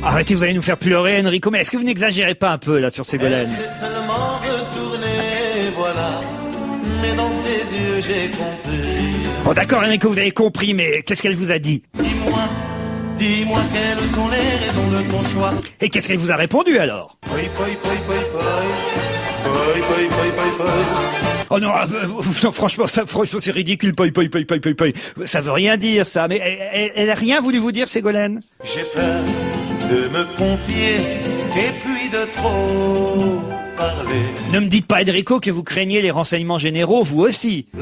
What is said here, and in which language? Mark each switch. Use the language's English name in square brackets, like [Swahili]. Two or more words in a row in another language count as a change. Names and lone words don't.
[French] Arrêtez, vous allez nous faire pleurer Enrico, mais est-ce que vous n'exagérez pas un peu là sur Ségolène? Elle s'est seulement retournée, voilà. Mais dans ses yeux j'ai compris. Bon d'accord Enrico, vous avez compris, mais qu'est-ce qu'elle vous a dit? Dis-moi quelles sont les raisons de ton choix. Et qu'est-ce qu'elle vous a répondu alors? [Italian] Poi, poi, poi, poi, poi. Poi, poi, poi, poi, poi. [French] Oh non, non, franchement, c'est ridicule. Poi. Ça veut rien dire, ça. Mais elle a rien voulu vous dire, Ségolène? J'ai peur de me confier et puis de trop parler. Ne me dites pas, Enrico, que vous craignez les renseignements généraux, vous aussi.